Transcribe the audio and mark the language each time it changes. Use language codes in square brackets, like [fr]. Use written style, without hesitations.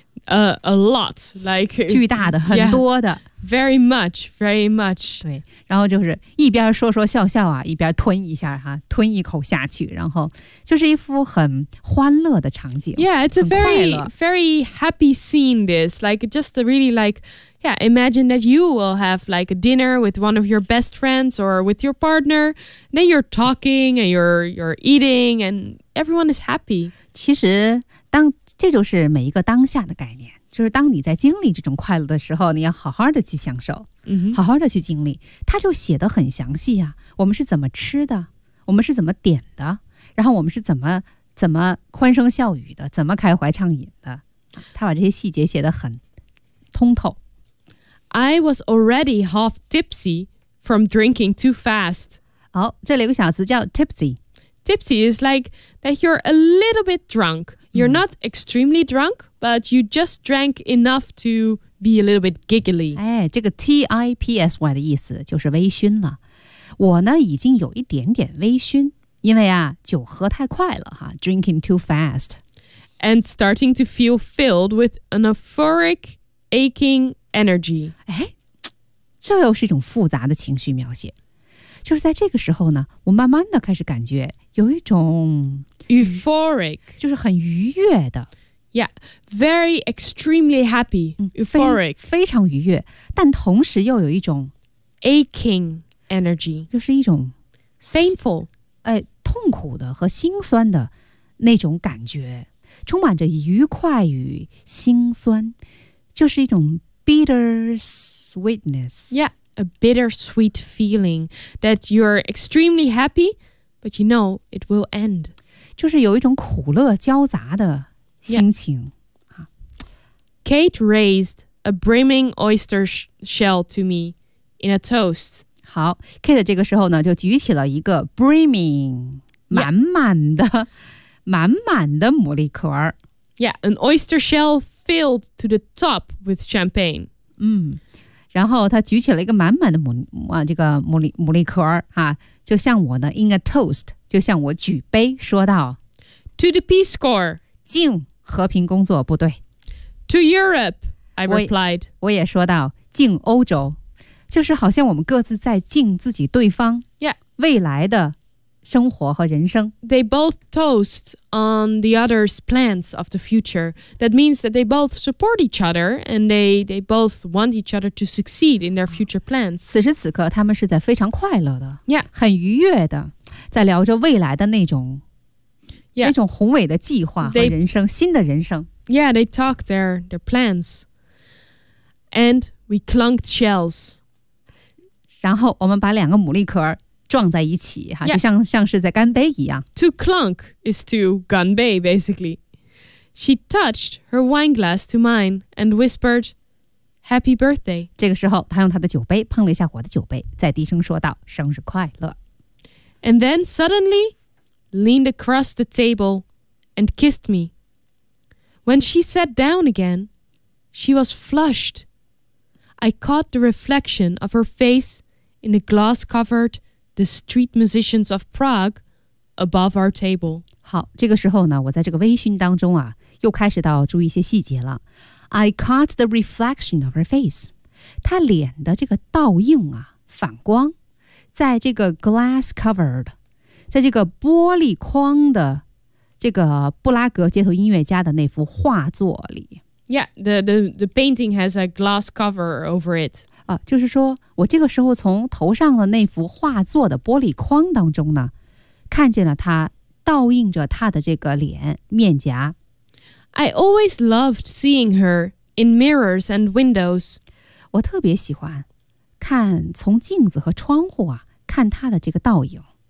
[en] a lot, like [zh] 巨大的，很多的。 [en] Very much, very much. [zh] 对，然后就是一边说说笑笑啊，一边吞一下哈，吞一口下去，然后就是一副很欢乐的场景。 [en] Yeah, it's a very, very happy scene. This, like, just really like. Yeah, imagine that you will have like a dinner with one of your best friends or with your partner. Then you're talking and you're eating and everyone is happy. [zh] 其实当这就是每一个当下的概念，就是当你在经历这种快乐的时候，你要好好的去享受，好好的去经历。他就写得很详细啊，我们是怎么吃的，我们是怎么点的，然后我们是怎么欢声笑语的，怎么开怀畅饮的。他把这些细节写得很通透。 [en] I was already half tipsy from drinking too fast. [zh] 好，这里有个小词叫 tipsy. [en] Tipsy is like that you're a little bit drunk. You're not extremely drunk, but you just drank enough to be a little bit giggly. [zh] 哎，这个 T-I-P-S-Y 的意思就是微醺了。我呢，已经有一点点微醺，因为啊，酒喝太快了哈 ， [en] drinking too fast. And starting to feel filled with an euphoric, aching,Energy. [zh] 哎，这又是一种复杂的情绪描写。就是在这个时候呢，我慢慢的开始感觉有一种 [en] euphoric， [zh] 就是很愉悦的。 [en] Yeah, very extremely happy. Euphoric, [zh] 非常愉悦，但同时又有一种 [en] aching energy， [zh] 就是一种 [en] painful， [zh] 哎，痛苦的和心酸的那种感觉，充满着愉快与心酸，就是一种。 [en] Bitter sweetness. Yeah, a bittersweet feeling that you're extremely happy, but you know it will end. [zh] 就是有一种苦乐交杂的心情。 [en] Yeah. Kate raised a brimming oyster shell to me in a toast. [zh] 好 ，Kate 这个时候呢就举起了一个 brimming 满满的、满满的牡蛎壳。 [en] Yeah, an oyster shell filled to the top with champagne. [zh] 嗯，然后他举起了一个满满的牡蛎壳啊，就像我呢 ， [en] in a toast， [zh] 就像我举杯说道 [en] ，to the Peace Corps， [zh] 敬和平工作部队 [en] ，to Europe， I replied， [zh] 我也说道，敬欧洲，就是好像我们各自在敬自己对方 [en] ，Yeah， [zh] 未来的。生活和人生 [en] They both toast on the other's plans of the future. That means that they both support each other and they both want each other to succeed in their future plans. [zh] 此时此刻他们是在非常快乐的 [en] Yeah. [zh] 很愉悦的在聊着未来的那种 [en] Yeah. [zh] 那种宏伟的计划和人生 they, 新的人生 [en] Yeah, they talk their plans. And we clunked shells. [zh] 然后我们把两个牡蛎壳撞在一起、 [en] yeah. [zh] 就 像是在干杯一样 [en] To clunk is to 干杯 basically She touched her wine glass to mine And whispered Happy birthday [zh] 这个时候她用她的酒杯碰了一下我的酒杯再低声说道生日快乐 [en] And then suddenly Leaned across the table And kissed me When she sat down again She was flushed I caught the reflection of her face In a glass coveredThe street musicians of Prague above our table. [zh] 好，这个时候呢，我在这个微醺当中啊，又开始到注意一些细节了。 [en] I caught the reflection of her face. [zh] 她脸的这个倒映啊，反光，在这个 glass covered， 在这个玻璃框的这个布拉格街头音乐家的那幅画作里。 [en] Yeah, the painting has a glass cover over it. [zh] 啊、就是说我这个时候从头上的那幅画作的玻璃框当中呢看见了他倒映着他的这个脸面颊 [en] I always loved seeing her in mirrors and windows [zh] 我特别喜欢看从镜子和窗户啊看他的这个倒影